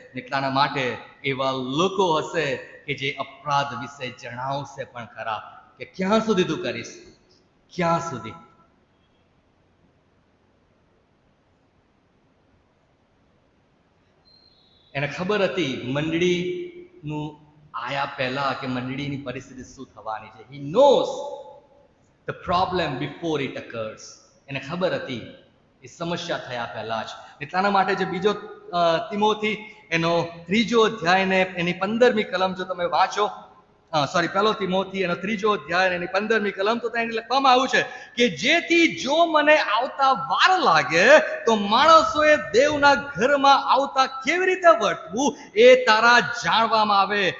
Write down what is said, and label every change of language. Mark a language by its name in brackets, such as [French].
[Gujarati] એટલાના માટે એવા લોકો હશે કે જે અપરાધ વિશે જણાવશે પણ ખરા કે ક્યાં સુધી તું કરીશ, ક્યાં સુધી. એને ખબર હતી મંડળીનું આયા પહેલા કે મંડળીની પરિસ્થિતિ શું થવાની છે. [English] He knows the problem before it occurs. [Gujarati] એને ખબર હતી એ સમસ્યા થયા પહેલા જ. એટલાના માટે જે બીજો તિમોથી એનો 3જો અધ્યાય ને એની 15મી કલમ જો તમે વાંચો, પહેલો તિમોથી એનો 3જો અધ્યાય એની 15મી કલમ, તો ત્યાં લખવામાં આવ્યું છે કે જેથી જો મને આવતા વાર લાગે તો માણસોએ દેવના ઘરમાં આવતા કેવી રીતે વર્તવું એ તારા જાણવામાં આવે.